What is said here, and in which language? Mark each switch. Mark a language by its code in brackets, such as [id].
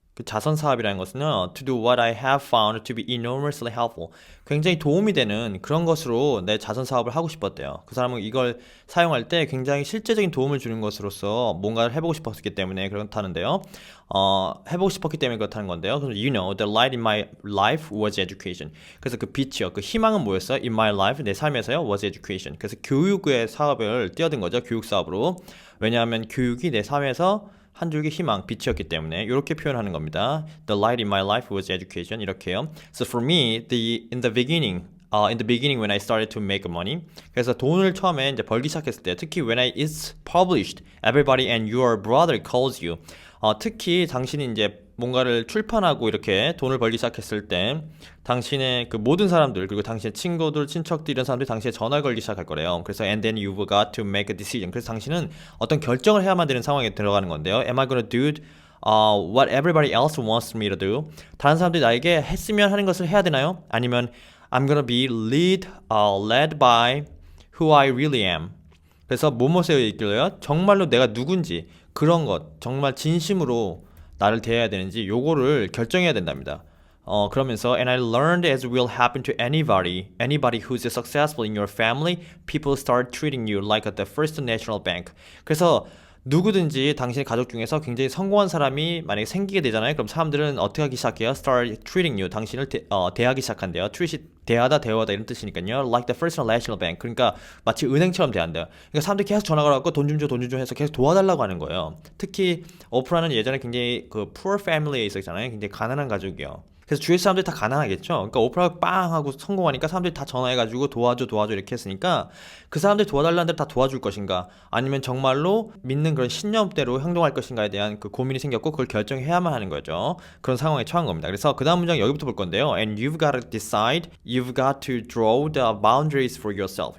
[ko] 그 자선 사업이라는 것은요, [en] to do what I have found to be enormously helpful. [ko] 굉장히 도움이 되는 그런 것으로 내 자선 사업을 하고 싶었대요. 그 사람은 이걸 사용할 때 굉장히 실제적인 도움을 주는 것으로서 뭔가를 해보고 싶었기 때문에 그렇다는데요. 해보고 싶었기 때문에 그렇다는 건데요. 그래서 [en] you know, the light in my life was education. [ko] 그래서 그 빛이요, 그 희망은 뭐였어요? [en] In my life, [ko] 내 삶에서요, [en] was education. [ko] 그래서 교육의 사업을 뛰어든 거죠, 교육 사업으로. 왜냐하면 교육이 내 삶에서 한 줄기 희망, 빛이었기 때문에 이렇게 표현하는 겁니다. [en] The light in my life was education. [ko] 이렇게요. [en] So for me, in the beginning when I started to make money, [ko] 그래서 돈을 처음에 이제 벌기 시작했을 때, [en] 특히 when it's published, everybody and your brother calls you. [ko] 특히 당신이 이제 뭔가를 출판하고 이렇게 돈을 벌기 시작했을 때 당신의 그 모든 사람들 그리고 당신의 친구들, 친척들 이런 사람들이 당신의 전화를 걸기 시작할 거래요. 그래서 [en] and then you've got to make a decision. [ko] 그래서 당신은 어떤 결정을 해야만 되는 상황에 들어가는 건데요. [en] Am I gonna do what everybody else wants me to do? [ko] 다른 사람들이 나에게 했으면 하는 것을 해야 되나요? 아니면 [en] I'm gonna be led by who I really am. [ko] 그래서 무엇에 있길래요? 정말로 내가 누군지 그런 것 정말 진심으로 나를 대해야 되는지 요거를 결정해야 된답니다. 그러면서 [en] and I learned as will happen to anybody who's successful in your family, people start treating you like the First National Bank. [ko] 그래서 누구든지 당신의 가족 중에서 굉장히 성공한 사람이 만약에 생기게 되잖아요. 그럼 사람들은 어떻게 하기 시작해요? [en] Start treating you. [ko] 당신을 대하기 시작한대요. treat이 대하다, 대화다 이런 뜻이니까요. [en] Like the First National Bank. [ko] 그러니까 마치 은행처럼 대한대요. 그러니까 사람들이 계속 전화가 와서 돈 좀 줘, 돈 좀 줘 해서 계속 도와달라고 하는 거예요. 특히 오프라는 예전에 굉장히 그 [en] poor family [ko] 에 있었잖아요. 굉장히 가난한 가족이요. 그래서 주위 사람들이 다 가난하겠죠. 그러니까 오프라가 빵 하고 성공하니까 사람들이 다 전화해가지고 도와줘 이렇게 했으니까 그 사람들이 도와달라는 대로 다 도와줄 것인가 아니면 정말로 믿는 그런 신념대로 행동할 것인가에 대한 그 고민이 생겼고 그걸 결정해야만 하는 거죠. 그런 상황에 처한 겁니다. 그래서 그 다음 문장 여기부터 볼 건데요. [en] And you've got to decide, you've got to draw the boundaries for yourself.